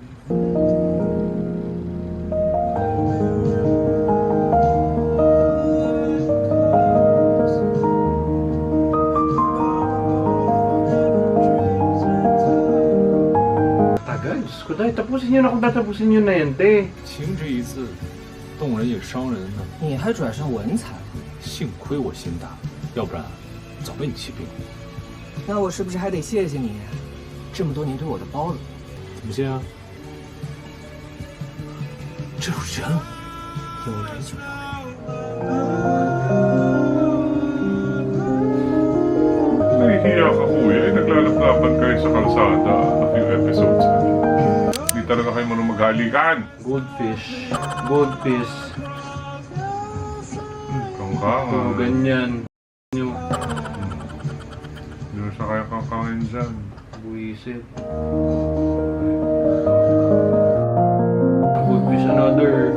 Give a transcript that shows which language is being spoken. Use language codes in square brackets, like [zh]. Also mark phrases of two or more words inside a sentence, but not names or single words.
[tl] Tagal, Diyos ko tayo. Tapusin niyo na kung tatapusin niyo na yan, te. [zh] 情之一字，动人也伤人呢。你还转上文采了，幸亏我心大，要不然早被你气病了。那我是不是还得谢谢你，这么多年对我的包容？怎么谢啊？这有人，有人就有人。 [tl] Nahihiya ka kuya, eh, naglalakdapan kayo sa kalsada [en] a few episodes [tl] na. Hindi talaga kayo marunong maghalikan. [en] Goldfish. Goldfish. [tl] Kangkangan. Oh, ganyan. Nyo. Hindi na siya kaya kangkangan dyan. Buisit. [en] Goldfish another.